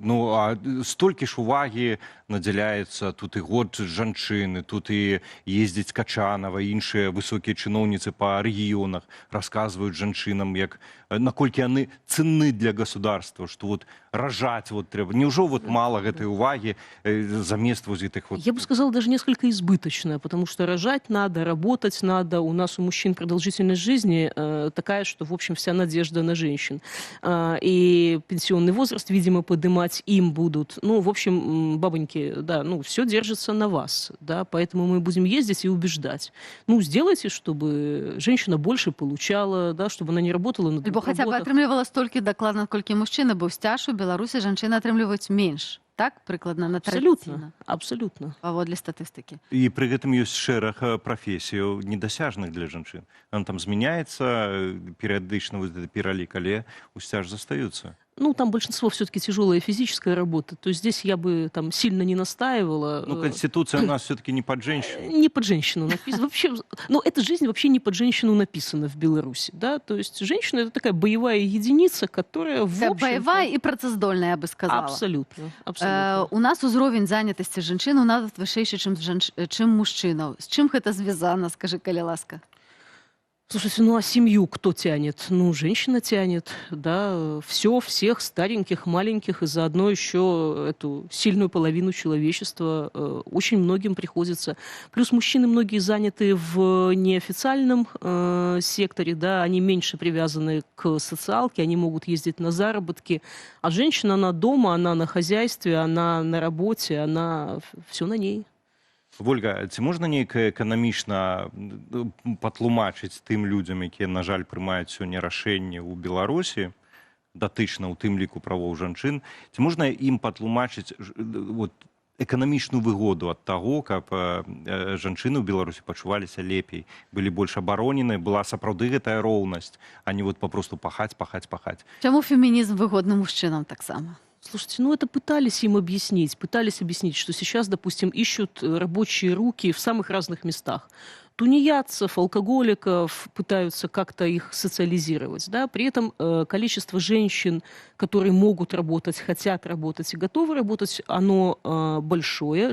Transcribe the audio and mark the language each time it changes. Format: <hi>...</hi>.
<be>Ну, а столькі ж увагі надзяляецца, тут і год жанчыны, тут і ездзіць Качанова, іншыя высокія чыноўніцы па рэгіёнах расказваюць жанчынам, як наколькі яны ценны для государства, што вот ражаць вот трэба.</be> <ru>Неужо вот мало гэтай уваги замест вот этих вот... Я бы сказала, даже несколько избыточная, потому что рожать надо, работать надо. У нас у мужчин продолжительность жизни такая, что, в общем, вся надежда на женщин. И пенсионный возраст, видимо, поднимать им будут. Ну, в общем, бабоньки, да, все держится на вас, да, поэтому мы будем ездить и убеждать. Ну, сделайте, чтобы женщина больше получала, да, чтобы она не работала на двух работах.</ru> <be>Хотя бы атрымлівала столькі дакладна, колькі мужчына, бо ў сцяж у Беларусі жанчыны атрымліваюць менш. Так, прыкладна, на</be> <ru>абсолютно, абсолютно.</ru> <be>Паводле статыстыкі. І пры гэтым ёсць шэраг прафесіяў недасяжных для жанчын. Там змяняецца перыядычна вот этот пералік, але у сцяж застаюцца.</be> <ru>Ну, там большинство все-таки тяжелая физическая работа. То есть здесь я бы там сильно не настаивала. Ну, Конституция у нас все-таки не под женщину. Не под женщину написана. Вообще, ну, эта жизнь вообще не под женщину написана в Беларуси. Да? То есть женщина — это такая боевая единица, которая в общем... Боевая и працаздольная, я бы сказала. Абсолютно. Абсолютно.</ru> <be>У нас узровень занятости жанчын нават вышэйшы, чым мужчынаў. З чым гэта звязана, скажи, калі ласка?</be> <ru>Слушайте, ну а семью кто тянет? Ну, женщина тянет, да, всех стареньких, маленьких, и заодно еще эту сильную половину человечества очень многим приходится. Плюс мужчины многие заняты в неофициальном секторе, да, они меньше привязаны к социалке, они могут ездить на заработки, а женщина, она дома, она на хозяйстве, она на работе, она все на ней.</ru> <be>Вольга, ці можна неяк эканамічна патлумачыць тым людзям, якія, на жаль, прымаюць сёння рашэнне ў Беларусі, датычна ў тым ліку правоў жанчын, ці можна ім патлумачыць вот, эканамічную выгоду ад таго, каб жанчыны ў Беларусі пачуваліся лепей, былі больш абаронены, была сапраўды гэтая роўнасць, а не вот папросту пахаць. Чаму фемінізм выгодны мужчынам таксама?</be> <ru>Слушайте, ну это пытались объяснить, что сейчас, допустим, ищут рабочие руки в самых разных местах. Тунеядцев, алкоголиков, пытаются как-то их социализировать. Да? При этом количество женщин, которые могут работать, хотят работать и готовы работать, оно большое.</ru>